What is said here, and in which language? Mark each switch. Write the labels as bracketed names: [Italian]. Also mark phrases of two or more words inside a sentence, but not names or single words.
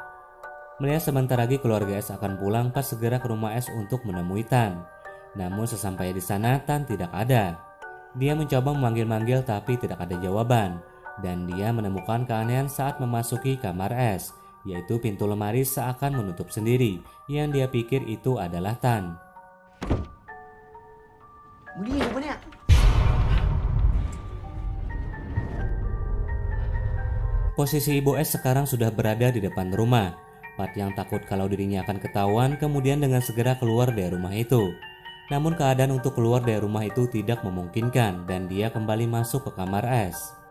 [Indonesian] Melihat sebentar lagi keluarga S akan pulang, Pat segera ke rumah S untuk menemui Tan. Namun sesampainya di sana Tan tidak ada. Dia mencoba memanggil-manggil tapi tidak ada jawaban. Dan dia menemukan keanehan saat memasuki kamar S, yaitu pintu lemari seakan menutup sendiri. Yang dia pikir itu adalah Tan. [Thai] มึงได้ยินกูปะเนี่ย [Indonesian] Posisi ibu S sekarang sudah berada di depan rumah. Pat yang takut kalau dirinya akan ketahuan kemudian dengan segera keluar dari rumah itu. Namun keadaan untuk keluar dari rumah itu tidak memungkinkan dan dia kembali masuk ke kamar S.